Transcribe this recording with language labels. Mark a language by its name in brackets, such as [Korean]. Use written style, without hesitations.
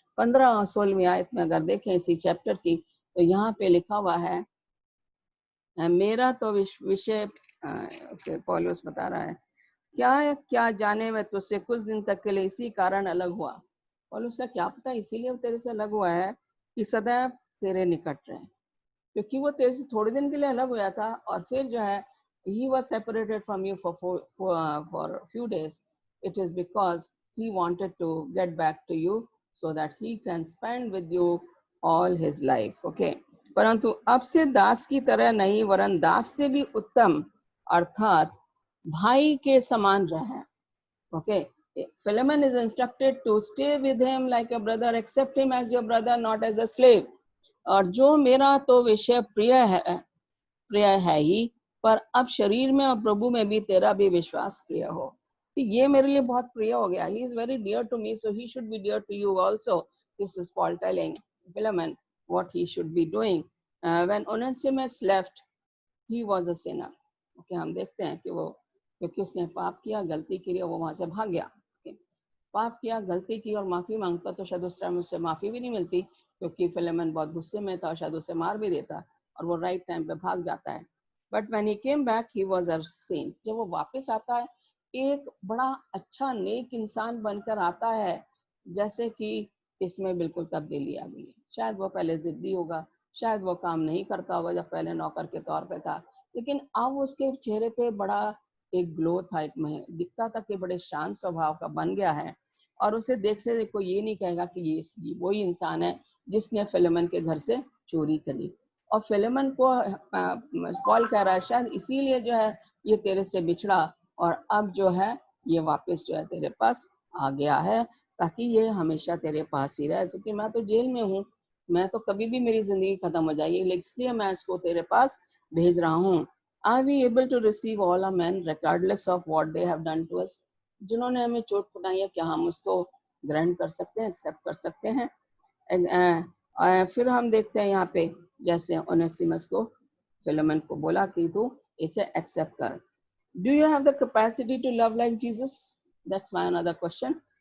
[Hindi] 15 और 16वीं आयत में अगर देखें इसी चैप्टर की, तो यहाँ पे लिखा हुआ है मेरा तो विषय पौलुस बता रहा है, क्या क्या जाने मैं तुझसे कुछ दिन तक के लिए इसी कारण अलग हुआ। पौलुस का क्या पता इसीलिए वो तेरे से अलग हुआ है कि सदैव तेरे निकट रहे, क्योंकि वो तेरे से थोड़े दिन के लिए अलग हुआ था और फिर जो है [English] he was separated from you for a few days. It is because he wanted to get back to you so that he can spend with you all his life. Okay. [Hindi] परंतु अब से दास की तरह नहीं वरन दास से भी उत्तम अर्थात भाई के समान रहे। [English] Okay. Philemon is instructed to stay with him like a brother, accept him as your brother, not as a slave. [Hindi] और जो मेरा तो विषय प्रिय है ही, पर अब शरीर में और प्रभु में भी तेरा भी विश्वास प्रिय हो। ये मेरे लिए बहुत प्रिय हो गया। [English] He is very dear to me, so he should be dear to you also. This is Paul telling Philemon what he should be doing. When Onesimus left, he was a sinner. [Hindi] Okay, हम देखते हैं कि वो क्योंकि उसने पाप किया, गलती की, वो वहां से भाग गया। [English] Okay. [Hindi] पाप किया, गलती की और माफी मांगता तो शायद उस टाइम उससे माफी भी नहीं मिलती, क्योंकि फिलेमन बहुत गुस्से में था, शायद उसे मार भी देता और वो राइट टाइम पे भाग जाता है। [English] But when he came back he was a saint. [Hindi] जब वो वापस आता है एक बड़ा अच्छा नेक इंसान बनकर आता है, जैसे कि इसमें बिल्कुल तब्दीली आ गई है। शायद वो पहले जिद्दी होगा, शायद वो काम नहीं करता होगा जब पहले नौकर के तौर पे था, लेकिन अब उसके चेहरे पे बड़ा एक ग्लो था, एक में दिखता था कि बड़े शांत स्वभाव का बन गया है। और उसे देखते देखो ये नहीं कहेगा कि ये वही इंसान है जिसने फिलेमन के घर से चोरी करी। और फिलेमन को पॉल कह रहा है शायद इसीलिए जो है ये तेरे से बिछड़ा और अब जो है ये वापस जो है तेरे पास आ गया है, ताकि ये हमेशा तेरे पास ही रहे, क्योंकि मैं तो जेल में हूँ, मैं तो कभी भी मेरी जिंदगी खत्म हो जाएगी, लेकिन इसलिए मैं इसको तेरे पास भेज रहा हूँ। [English] Are we able to receive all our men regardless of what they have done to us? [Hindi] जिन्होंने हमें चोट पहुंचाई है, क्या हम उसको ग्रहण कर सकते हैं, एक्सेप्ट कर सकते हैं? फिर हम देखते हैं यहाँ पे जैसे ओनेसिमस को फिलेमन को बोला कि तू इसे एक्सेप्ट कर। [English] Do you have the capacity to love like Jesus? That's my another question.